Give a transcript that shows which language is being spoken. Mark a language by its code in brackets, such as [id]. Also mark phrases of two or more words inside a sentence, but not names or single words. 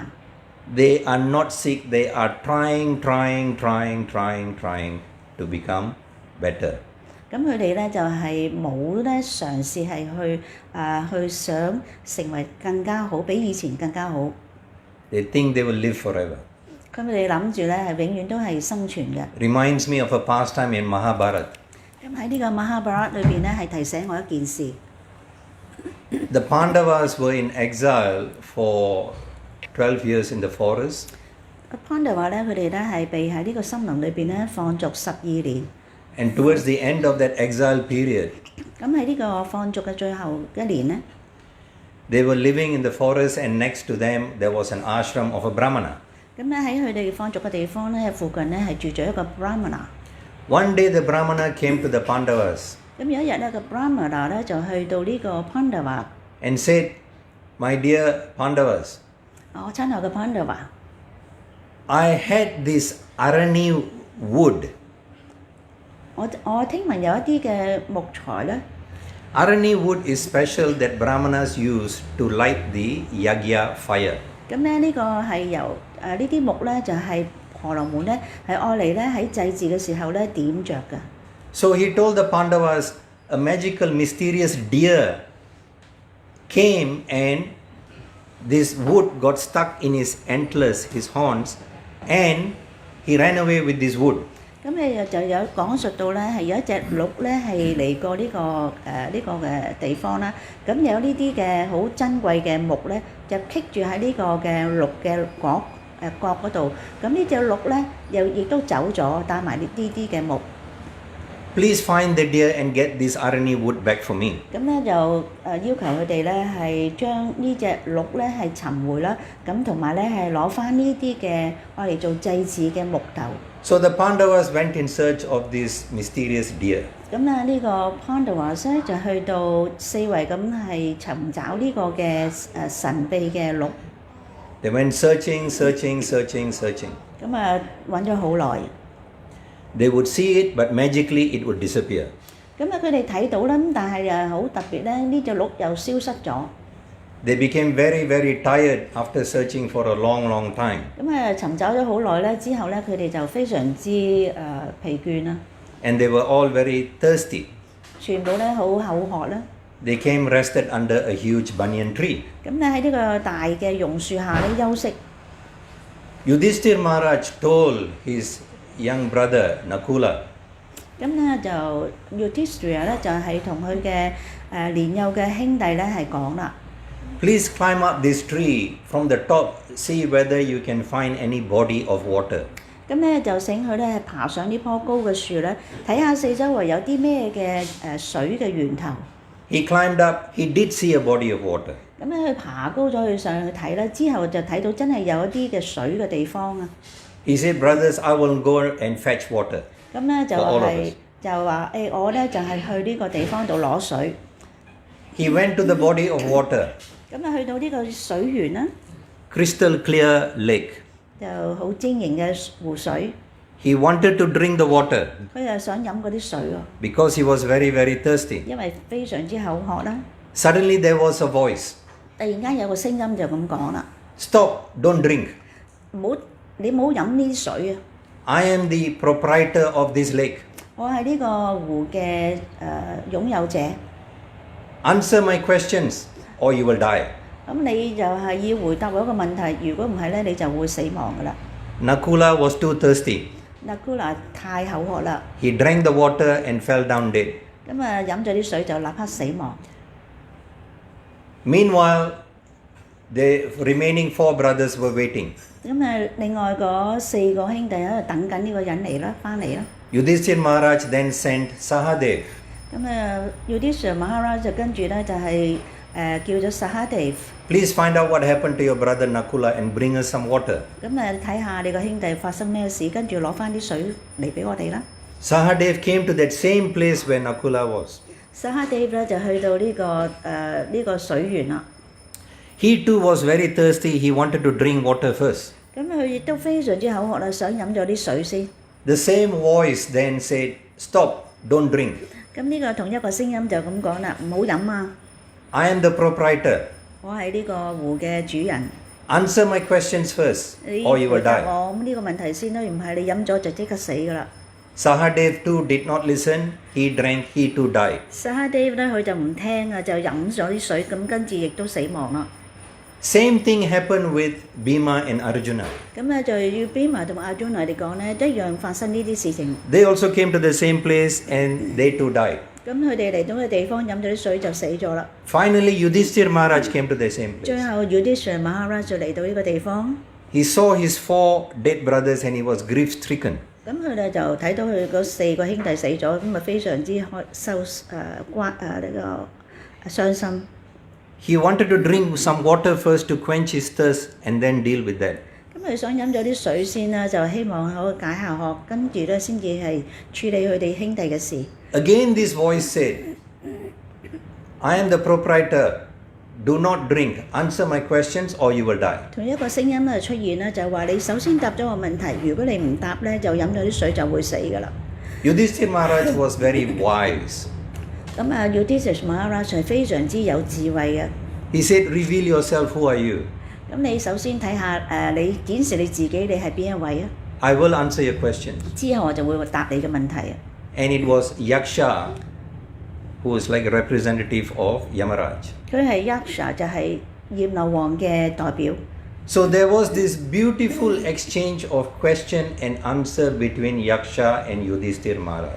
[en] They are not sick, they are trying to become better. [yue] 咁佢哋咧就係冇咧嘗試係去想成為更加好，比以前更加好。 [en] They think they will live forever. [yue] 咁佢哋諗住咧係永遠都係生存嘅。 [en] Reminds me of a pastime in Mahabharata. [yue] 咁喺呢個馬哈巴拉裏邊咧係提醒我一件事。 [en] The Pandavas were in exile for 12 years in the forest. [yue] 潘就話咧，佢哋咧係被喺呢個森林裏邊咧放逐12年。 [en] And towards the end of that exile period, [yue] 咁喺呢個放逐嘅最後一年咧， [en] they were living in the forest and next to them there was an ashram of a Brahmana. [yue] 咁咧喺佢哋放逐嘅地方咧，附近咧係住咗一個 Brahmana。 [en] One day the Brahmana came to the Pandavas [yue] 咁有一日咧，個 Brahmana 咧就去到呢個 Pandava， [en] and said, "My dear Pandavas, [yue] 我親愛嘅 Pandava， [en] I had this arani wood." [yue] 我聽聞有一啲嘅木材咧， [en] Arani wood is special that Brahmanas use to light the yagya fire. [yue] 咁咧呢個係由呢啲木咧就係婆羅門咧係愛嚟咧喺祭祀嘅時候咧點着嘅。 [en] So he told the Pandavas, a magical mysterious deer came and this wood got stuck in his antlers, his horns, and he ran away with this wood. [yue] 咁你就有講述到咧係有一隻鹿咧係嚟過呢個嘅地方啦，咁有呢啲嘅好珍貴嘅木咧就棘住喺呢個嘅鹿嘅角嗰度，咁呢隻鹿咧又亦都走咗，帶埋呢啲嘅木。 [en] Please find the deer and get this arani wood back for me. [yue] 咁咧就要求佢哋咧係將呢隻鹿咧係尋回啦，咁同埋咧係攞翻呢啲嘅愛嚟做祭祀嘅木頭。 [en] So the Pandavas went in search of this mysterious deer. [yue] 咁咧呢個 Pandavas 咧就去到四圍咁係尋找呢個嘅神秘嘅鹿。 [en] They went searching. [yue] 咁啊揾咗好耐。 [en] They would see it, but magically it would disappear. [yue] 咁啊佢哋睇到啦，咁但係好特別咧，呢隻鹿又消失咗。 [en] They became very tired after searching for a long time. [yue] 咁啊尋找咗好耐咧，之後咧佢哋就非常之疲倦啦， [en] And they were all very thirsty. [yue] 全部咧好口渴啦。 [en] They came rested under a huge banyan tree. [yue] 咁咧喺呢個大嘅榕樹下咧休息。 [en] Yudhishthir Maharaj told his young brother Nakula, [yue] 咁咧就 Yudhishthira 咧就係同佢嘅年幼嘅兄弟咧係講啦。 [en] please climb up this tree from the top, see whether you can find any body of water. [yue] 咁咧就請佢咧爬上呢棵高嘅樹咧，睇下四周圍有啲咩嘅水嘅源頭。 [en] He climbed up, he did see a body of water. [yue] 咁咧佢爬高咗去上去睇啦，之後就睇到真係有一啲嘅水嘅地方啊。 [en] He said, brothers, I will go and fetch water. [yue] 咁咧就 [en] For all of [yue] 係 [en] us. [yue] 就話我咧就係去呢個地方度攞水。 [en] He went to the body of water, [yue] 咁啊去到呢個水源啦， [en] crystal clear lake. [yue] 就好晶瑩嘅湖水。 [en] He wanted to drink the water [yue] 佢又想飲嗰啲水喎， [en] because he was very thirsty. [yue] 因為非常之口渴啦。 [en] Suddenly there was a voice. [yue] 突然間有個聲音就咁講啦， [en] Stop, don't drink. [yue] 你唔好飲呢啲水啊！ [en] I am the proprietor of this lake. [yue] 我係呢個湖嘅擁有者。 [en] Answer my questions or you will die. [yue] 咁你就係要回答我一個問題，如果唔係咧，你就會死亡噶啦。 [en] Nakula was too thirsty. [yue] Nakula 太口渴啦， [en] He drank the water and fell down dead. [yue] 咁啊飲咗啲水就立刻死亡。 [en] Meanwhile, the remaining 4 brothers were waiting. [yue] 咁啊，另外嗰4個兄弟喺度等緊呢個人嚟啦，翻嚟啦。 [en] Yudhishthir Maharaj then sent Sahadev. [yue] 咁啊，Yudhishthira Maharaj 就跟住咧就係叫咗 Sahadev。 [en] Please find out what happened to your brother Nakula and bring us some water. [yue] 咁啊，睇下你個兄弟發生咩事，跟住攞翻啲水嚟俾我哋啦。 [en] Sahadev came to that same place where Nakula was. [yue] Sahadev 咧就去到呢個水源啦。 [en] He too was very thirsty. He wanted to drink water first. [yue] 咁佢亦都非常之口渴啦，想飲咗啲水先。 [en] The same voice then said, Stop, don't drink. [yue] 咁呢個同一個聲音就咁講啦，唔好飲啊！ [en] I am the proprietor. [yue] 我係呢個湖嘅主人。 [en] Answer my questions first [yue] 你 [en] or you [yue] 回 [en] will [yue] 答 [en] die. [yue] 我咁呢個問題先啦，唔係你飲咗就即刻死噶啦。 [en] Sahadev too did not listen. He drank, he too died. [yue] Sahadev 咧佢就唔聽啊，就飲咗啲水，咁跟住亦都死亡啦。 [en] Same thing happened with Bhima and Arjuna. [yue] 咁咧就要 Bhima 同埋 Arjuna 嚟講咧，一樣發生呢啲事情。 [en] They also came to the same place and they too died. [yue] 咁佢哋嚟到嘅地方飲咗啲水就死咗啦。 [en] Finally, Yudhishthir Maharaj came to the same [yue] 最 [en] place. [yue] 後 Yudhishthira Maharaj 就嚟到呢個地方， [en] He saw his 4 dead brothers and he was grief-stricken. [yue] 咁佢哋就睇到佢嗰4個兄弟死咗，咁啊非常之傷心。 [en] He wanted to drink some water first to quench his thirst and then deal with that. [yue] 咁佢想飲咗啲水先啦，就希望可以解下渴，跟住咧先至係處理佢哋兄弟嘅事。 [en] Again, this voice said, I am the proprietor. Do not drink. Answer my questions or you will die. [yue] 同一個聲音咧出現咧，就係話你首先答咗個問題，如果你唔答咧，就飲咗啲水就會死噶啦。 [en] Yudhishthir Maharaj was very wise. [yue] 咁啊，Yudhishthira Maharaj 係非常之有智慧嘅。 [en] He said, Reveal yourself, who are you? [yue] 咁你首先睇下你顯示你自己，你係邊一位啊？ [en] I will answer your questions. [yue] 之後我就會答你嘅問題啊。 [en] And it was Yaksha, who is like a representative of Yamaraj. [yue] 佢係 Yaksha 就係閻羅王嘅代表。 [en] So there was this beautiful exchange of question and answer between Yaksha and Yudhishthir Maharaj.